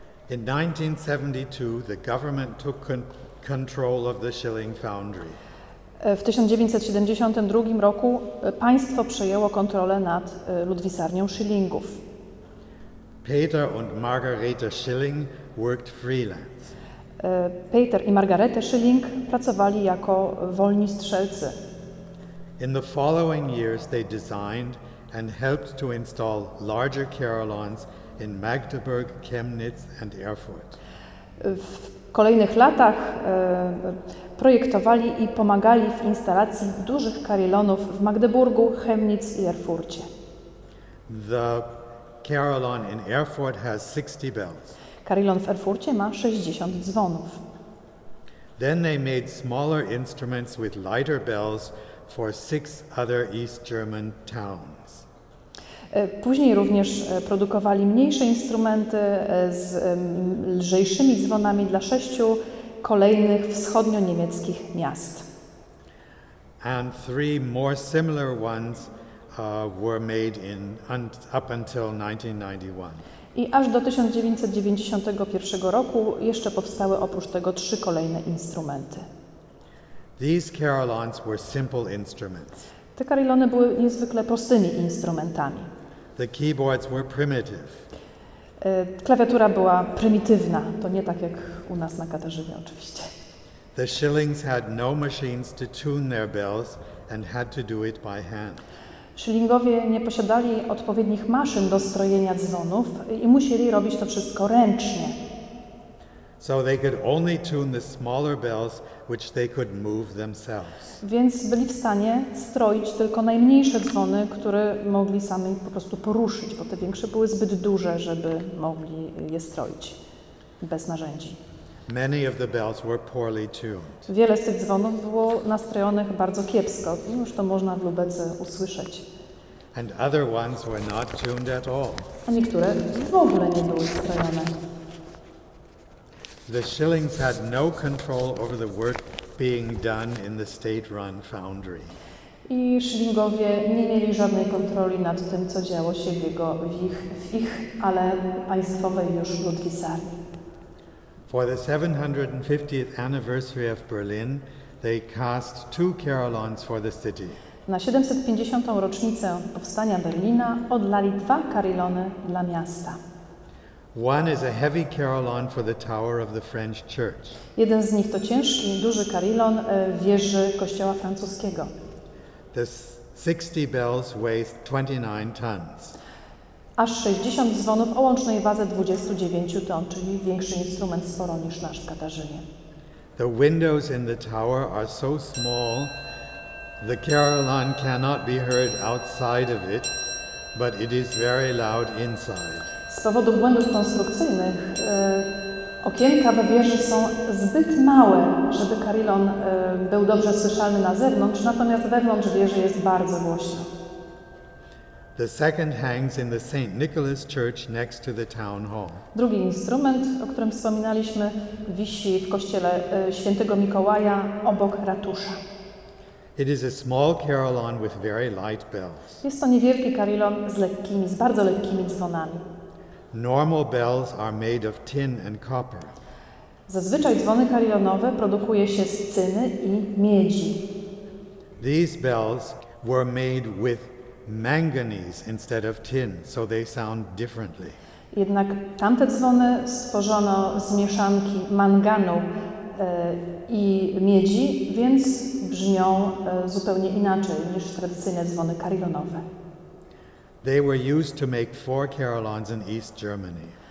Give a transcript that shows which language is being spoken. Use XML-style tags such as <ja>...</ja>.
<en>In 1972, the government took control of the Schilling foundry.</en> <pl>W 1972 roku państwo przejęło kontrolę nad ludwisarnią Schillingów.</pl> <en>Peter und Margarete Schilling worked freelance.</en> <pl>Peter i Margarete Schilling pracowali jako wolni strzelcy.</pl> <en>In the following years, they designed and helped to install larger carillons in Magdeburg, Chemnitz and Erfurt.</en> <pl>W kolejnych latach projektowali i pomagali w instalacji dużych carillonów w Magdeburgu, Chemnitz i Erfurcie.</pl> <en>The carillon in Erfurt has 60 bells.</en> <pl>Carillon w Erfurcie ma 60 dzwonów.</pl> <en>Then they made smaller instruments with lighter bells for 6 other East German towns.</en> <pl>Później również produkowali mniejsze instrumenty z lżejszymi dzwonami dla 6 kolejnych wschodnio-niemieckich miast.</pl> <en>And 3 more similar ones were made up until 1991.</en> <pl>I aż do 1991 roku jeszcze powstały oprócz tego 3 kolejne instrumenty.</pl> <en>These carillons were simple instruments.</en> <pl>Te carillony były niezwykle prostymi instrumentami.</pl> <en>The keyboards were primitive.</en> <pl>Klawiatura była prymitywna, to nie tak jak u nas na Katarzynie oczywiście.</pl> <en>The Schillings had no machines to tune their bells and had to do it by hand.</en> <pl>Schillingowie nie posiadali odpowiednich maszyn do strojenia dzwonów i musieli robić to wszystko ręcznie.</pl> <en>So they could only tune the smaller bells which they could move themselves.</en> <pl>Więc byli w stanie stroić tylko najmniejsze dzwony, które mogli sami po prostu poruszyć, bo te większe były zbyt duże, żeby mogli je stroić bez narzędzi.</pl> <en>Many of the bells were poorly tuned.</en> <pl>Wiele z tych dzwonów było nastrojonych bardzo kiepsko. Już to można w Lubece usłyszeć.</pl> <en>And other ones were not tuned at all.</en> <pl>A niektóre w ogóle nie były strojone.</pl> <en>The Schillings had no control over the work being done in the state-run foundry.</en> <pl>I Schillingowie nie mieli żadnej kontroli nad tym, co działo się w ich, ale państwowej już ludwisarni.</pl> <en>For the 750th anniversary of Berlin, they cast 2 carillons for the city.</en> <pl>Na 750. rocznicę powstania Berlina odlali 2 carillony dla miasta.</pl> <en>One is a heavy carillon for the tower of the French church.</en> <pl>Jeden z nich to ciężki, duży carillon wieży kościoła francuskiego.</pl> <en>The 60 bells weighs 29 tons.</en> <pl>Aż 60 dzwonów o łącznej wadze 29 ton, czyli większy instrument sporo niż nasz w Katarzynie.</pl> <en>The windows in the tower are so small, the carillon cannot be heard outside of it, but it is very loud inside.</en> <pl>Z powodu błędów konstrukcyjnych okienka we wieży są zbyt małe, żeby carillon był dobrze słyszalny na zewnątrz, natomiast wewnątrz wieży jest bardzo głośno.</pl> <en>The second hangs in the St. Nicholas Church next to the town hall.</en> <pl>Drugi instrument, o którym wspominaliśmy, wisi w kościele świętego Mikołaja obok ratusza.</pl> <en>It is a small carillon with very light bells.</en> <pl>Jest to niewielki carillon z bardzo lekkimi dzwonami.</pl> <en>Normal bells are made of tin and copper.</en> <pl>Zazwyczaj dzwony carillonowe produkuje się z cyny i miedzi.</pl> <en>These bells were made with manganese instead of tin, so they sound differently.</en> <pl>Jednak tamte dzwony stworzono z mieszanki manganu i miedzi, więc brzmią zupełnie inaczej niż tradycyjne dzwony carillonowe.</pl> <en>They were used to make 4 carillons in East Germany.</en>